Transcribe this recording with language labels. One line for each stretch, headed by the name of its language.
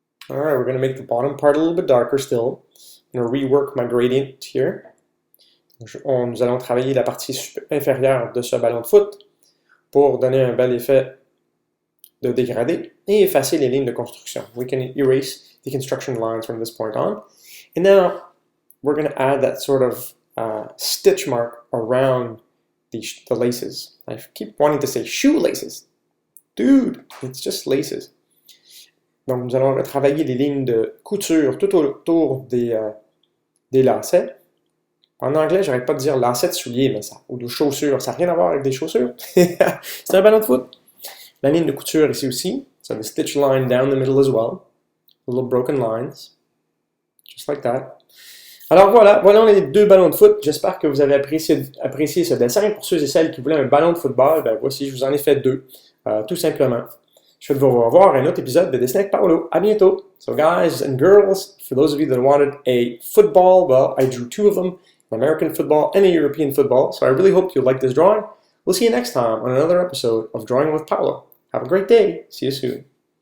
English: Alright, we're going to make the bottom part a little bit darker still. I'm going to rework my gradient here.
French: Nous allons travailler la partie inférieure de ce ballon de foot pour donner un bel effet de dégradé et effacer les lignes de construction.
English: We can erase the construction lines from this point on. And now we're going to add that sort of stitch mark around the laces. I keep wanting to say shoelaces. Dude, it's just laces.
French: Donc nous allons retravailler les lignes de couture tout autour des lacets. En anglais, j'arrête pas de dire lacets de souliers, mais ou de chaussures. Ça n'a rien à voir avec des chaussures. C'est un ballon de foot. La ligne de couture ici aussi.
English: So the stitch line down the middle as well. Little broken lines. Just like that.
French: Alors voilà les deux ballons de foot. J'espère que vous avez apprécié ce dessin. Pour ceux et celles qui voulaient un ballon de football, ben voici, je vous en ai fait deux. Tout simplement. Je souhaite vous revoir à un autre épisode de Dessin avec Paolo. À bientôt.
English: So guys and girls, for those of you that wanted a football, well, I drew two of them. American football and a European football. So I really hope you like this drawing. We'll see you next time on another episode of Drawing with Paolo. Have a great day. See you soon.